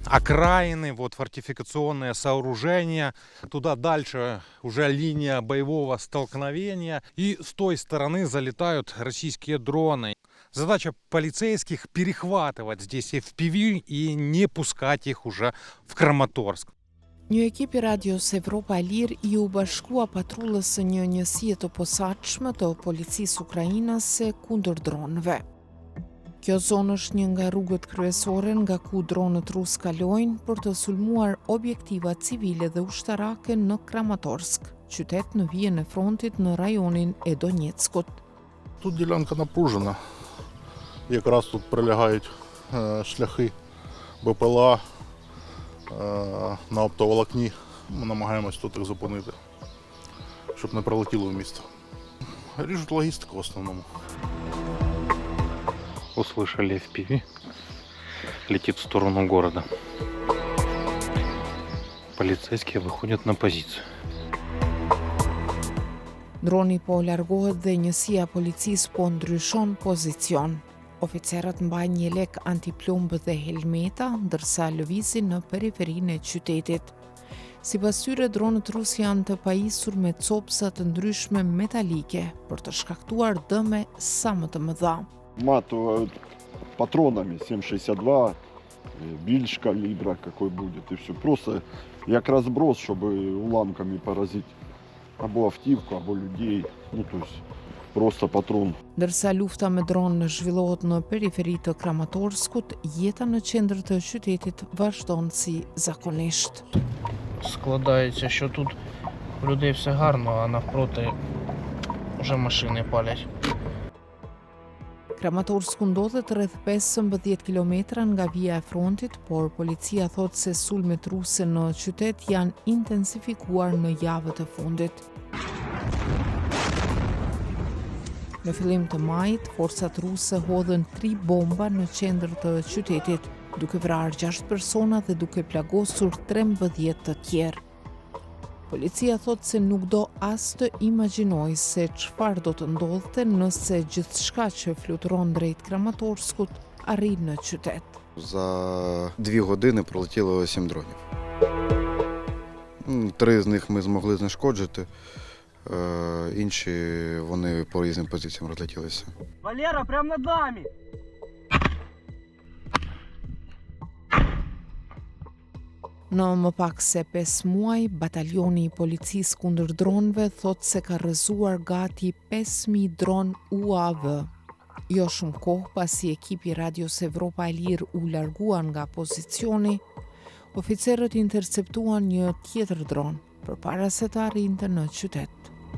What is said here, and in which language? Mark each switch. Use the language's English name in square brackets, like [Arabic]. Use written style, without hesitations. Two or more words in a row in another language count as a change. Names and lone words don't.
[Russian] окраины, вот фортификационные сооружения. Туда дальше уже линия боевого столкновения. И с той стороны залетают российские дроны. Задача полицейских перехватывать здесь FPV и не пускать их уже в Краматорск. [Albanian] Një ekip i Radios Evropa e Lirë i u bashkua patrullës së një njësie të posaçme të policisë ukrainase kundër dronëve. Kjo zonë është një nga rrugët kryesore nga ku dronët rus kalojnë për të sulmuar objektiva civile dhe ushtarake në Kramatorsk, qytet në vijën e frontit në rajonin e Donetskut. [Ukrainian] Тут ділянка напружена. Якраз тут прилегають шляхи БПЛА на оптоволокні. Ми намагаємось тут їх зупинити, щоб не прилетіло в місто. Ріжуть логістику в основному. [Russian] Услышали FPV. Летит в сторону города. Полицейские выходят на позицию. [Albanian] Droni po largohet dhe njësia policisë po ndryshon pozicion. Oficerët mbajnë një lek antiplombë dhe helmeta, ndërsa lëvizin në periferinë e qytetit. Sipas tyre, dronët rus janë të pajisur me copsa të ndryshme metalike për të shkaktuar dëme sa më të mëdha. [Russian] Матывают патронами 7,62, більш калибра какой будет, и все. Просто як разброс, чтобы уламками поразить [Ukrainian] або автівку, або людей, [Russian] ну то есть просто патрон. [Albanian] Ndërsa lufta me dronë zhvillohet në periferi të Kramatorskut, jeta në qendër të qytetit vazhdon si zakonisht. [Ukrainian] Складається, що тут у людей все гарно, а навпроти вже машини палять. [Albanian] Kramatorsk ndodhet rreth 15 kilometra nga vija e frontit, por policia thot se sulmet ruse në qytet janë intensifikuar në javët e fundit. Në fillim të majit, forcat ruse hodhën 3 bomba në qendër të qytetit, duke vrarë 6 persona dhe duke plagosur 13 të tjerë. Policia thot se nuk do as të imagjinoj se çfarë do të ndodhte nëse gjithçka që fluturon drejt Kramatorskut arrin në qytet. [Ukrainian] За 2 години пролетіло 7 дронів. 3 з них ми змогли знешкоджити, інші вони по різним позиціям розлетілися. Валера, прямо над нами! [Albanian] Në më pak se 5 muaj, batalioni i policisë kundër dronëve thot se ka rrëzuar gati 5.000 dron UAV. Jo shumë kohë pasi ekipi Radios Evropa e Lirë u larguan nga pozicioni, oficerët interceptuan një tjetër dron përpara se të arrinte në qytet.